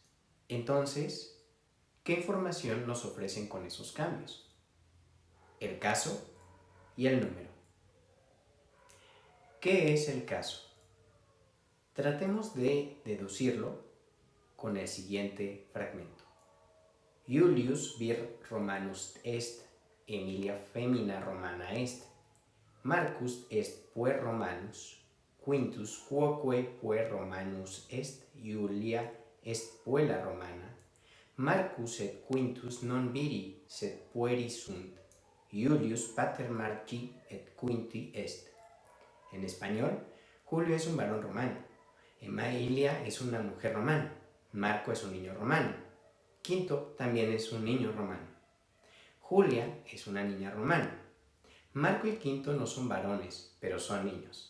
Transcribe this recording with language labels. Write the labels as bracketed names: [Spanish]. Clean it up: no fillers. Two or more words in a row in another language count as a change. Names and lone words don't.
[Spanish] Entonces, ¿qué información nos ofrecen con esos cambios? El caso y el número. ¿Qué es el caso? Tratemos de deducirlo con el siguiente fragmento. [Latin] Iulius vir Romanus est, Emilia femina Romana est, Marcus est puer Romanus, Quintus quoque puer Romanus est, Iulia est puella Romana, Marcus et Quintus non viri, sed pueri sunt, Iulius pater Marci et Quinti est. [Spanish] En español, Julio es un varón romano, Emilia es una mujer romana, Marco es un niño romano, Quinto también es un niño romano, Julia es una niña romana. Marco y Quinto no son varones, pero son niños.